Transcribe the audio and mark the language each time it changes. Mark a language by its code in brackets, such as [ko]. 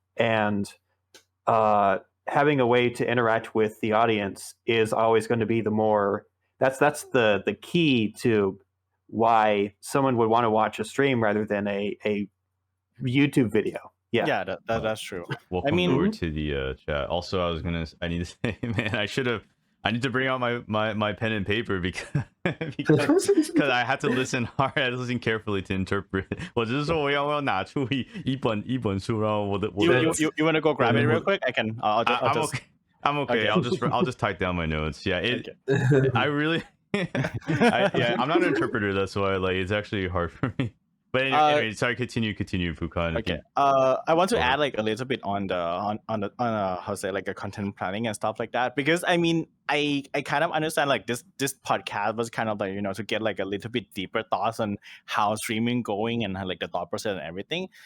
[en] And having a way to interact with the audience is always going to be that's the key to why someone would want to watch a stream rather than a YouTube video. Yeah, that's true. Welcome over to the chat. Also, I need to say, man, I need to bring out my pen and paper because I had to listen hard. I had to listen carefully to interpret. [zh] 我只是说我要拿出一本书，然后我的 [en] You want to go grab it real quick? I can. I'm okay. I'll just type down my notes. Yeah, I really I'm not an interpreter. That's why like it's actually hard for me. But anyway, sorry. Continue, Pukan. Okay. I want to add like a little bit on the how to say like a content planning and stuff like that, because I mean I kind of understand like this podcast was kind of like, you know, to get like a little bit deeper thoughts on how streaming going and like the thought process and everything.